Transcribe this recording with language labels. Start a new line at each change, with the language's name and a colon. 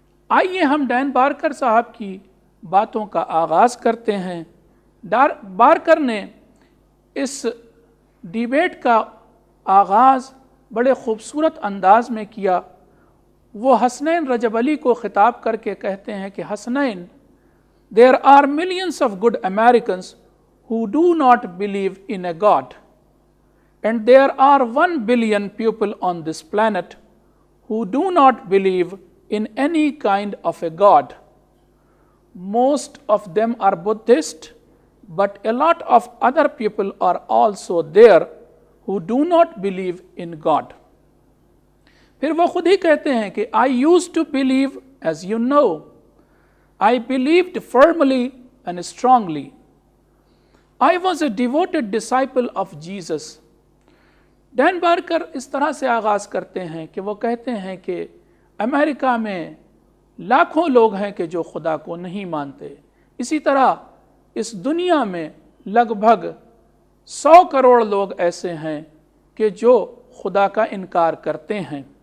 Urdu: آئیے ہم ڈین بارکر صاحب کی باتوں کا آغاز کرتے ہیں۔ بارکر نے اس ڈیبیٹ کا آغاز بڑے خوبصورت انداز میں کیا۔ وہ حسنین رجب علی کو خطاب کر کے کہتے ہیں کہ Hasnain,
English: there are millions of good Americans who do not believe in a God, and there are 1 billion people on this planet who do not believe in any kind of a God. Most of them are Buddhist, but a lot of other people are also there who do not believe in God.
Urdu: پھر وہ خود ہی کہتے ہیں کہ
English: I used to believe, as you know. I believed firmly and strongly. I was a devoted disciple of Jesus.
Urdu: Dean Barker اس طرح سے آغاز کرتے ہیں کہ وہ کہتے ہیں کہ امریکہ میں لاکھوں لوگ ہیں کہ جو خدا کو نہیں مانتے، اسی طرح اس دنیا میں لگ بھگ 100 کروڑ لوگ ایسے ہیں کہ جو خدا کا انکار کرتے ہیں۔